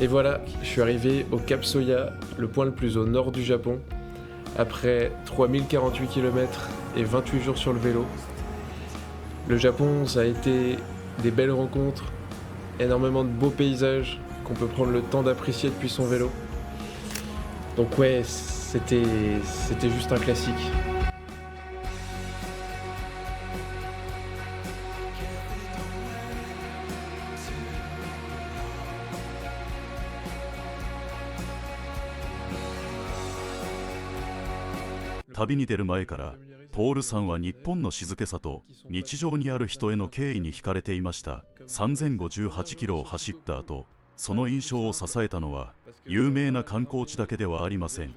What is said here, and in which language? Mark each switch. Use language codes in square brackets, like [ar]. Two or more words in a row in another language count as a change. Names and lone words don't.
[fr] Et voilà, je suis arrivé au Cap Soya, le point le plus au nord du Japon, après 3048 km et 28 jours sur le vélo. Le Japon, ça a été des belles rencontres, énormément de beaux paysages qu'on peut prendre le temps d'apprécier depuis son vélo. Donc ouais, c'était juste un classique. [ja] 旅に出る前からポールさんは日本の静けさと日常にある人への敬意に惹かれていました。3058キロを走った後、その印象を支えたのは有名な観光地だけではありません。